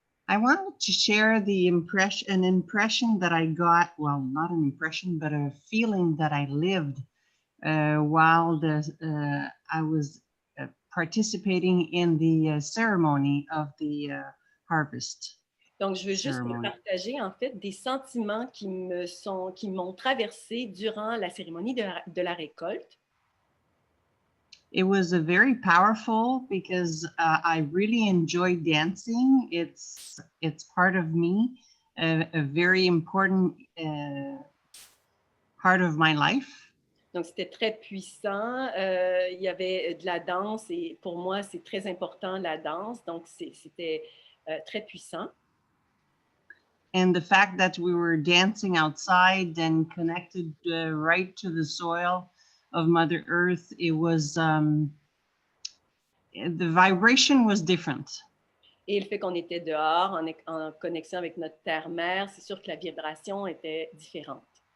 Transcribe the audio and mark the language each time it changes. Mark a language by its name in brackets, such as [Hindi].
[English] I wanted to share an impression that I got, well, not an impression, but a feeling that I lived while I was participating in the ceremony of the harvest. [French] Donc, je veux juste vous partager, en fait, des sentiments qui m'ont traversé durant la cérémonie de la récolte. [English] It was very powerful because I really enjoy dancing. It's part of me, a very important part of my life. [French] Donc, c'était très puissant. Il y avait de la danse et pour moi, c'est très important la danse. Donc, c'était très puissant. [English] And the fact that we were dancing outside and connected right to the soil of Mother Earth, it was, the vibration was different. [French] Et le fait qu'on était dehors en connexion avec notre terre-mère, c'est sûr que la vibration était différente.